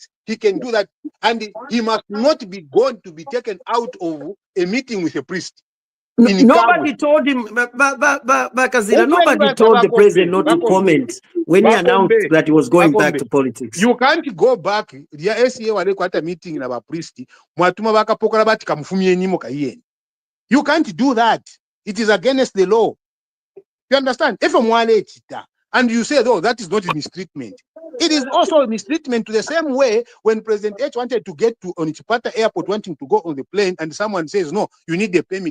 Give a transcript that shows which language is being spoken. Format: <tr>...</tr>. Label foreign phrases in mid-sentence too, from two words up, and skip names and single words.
<en>He can do that. And he must not be going to be taken out of a meeting with a priest. Nobody told him, but Kazira, nobody told the president not to comment when he announced that he was going back to politics. You can't go back.</en> <bem>The SCA wale kwata meeting na ba priest. Mwatuma bakapokora bati kamfumie nyimo kaiyeni.</bem> <en>You can't do that. It is against the law. You understand? If</en> <bem>mwale chita</bem> <en>and you say, oh, that is not mistreatment. It is also mistreatment to the same way when President H wanted to get to Onitsipata Airport, wanting to go on the plane, and someone says, no, you need a permit.</en>